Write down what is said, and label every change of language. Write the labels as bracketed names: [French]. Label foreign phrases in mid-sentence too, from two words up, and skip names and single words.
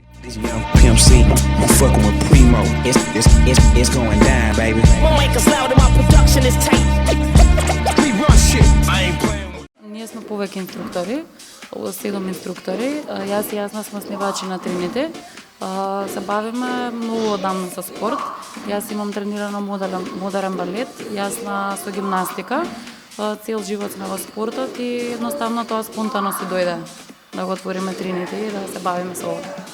[English] Young Pimp C, I'm fucking with Primo. It's going down, baby. My mic is loud and my production is tight. We run shit. I ain't playing with. [Macedonian] Ние сме повеќе инструктори, 7 инструктори. Јас и јасна сме основачи на трините. Се бавиме многу одамна со спорт. Јас имам тренирано модерен балет, јасна со гимнастика. Цел живот сме во спортот и едноставно тоа спонтано се дојде да го отвориме трините и да се бавиме со ова.